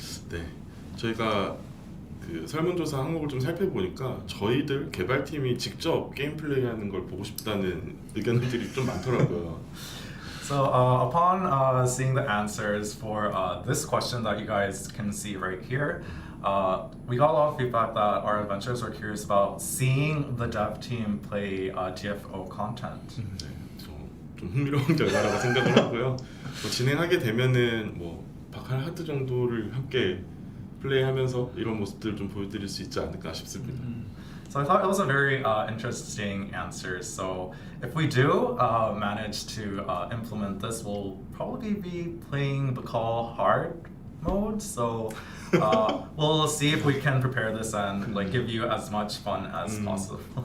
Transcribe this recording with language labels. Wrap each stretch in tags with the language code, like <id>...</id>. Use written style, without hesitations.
<ko>네, 저희가 그 설문조사 항목을 좀 살펴보니까 저희들 개발팀이 직접 게임 플레이하는 걸 보고 싶다는 의견들이 좀 많더라고요.</ko> <en>So upon seeing the answers for this question that you guys can see right here, we got a lot of feedback that our adventurers were curious about seeing the dev team play DFO content.</en> <ko>네, 좀 흥미로운 결과라고 생각을 하고요. 뭐 진행하게 되면은 뭐 바칼 하드 정도를 함께 플레이하면서 이런 모습들을 좀 보여드릴 수 있지 않을까 싶습니다.</ko> <en>So I thought it was a very interesting answer. So if we do manage to implement this, we'll probably be playing the call hard mode. So we'll see if we can prepare this and like give you as much fun as possible.</en>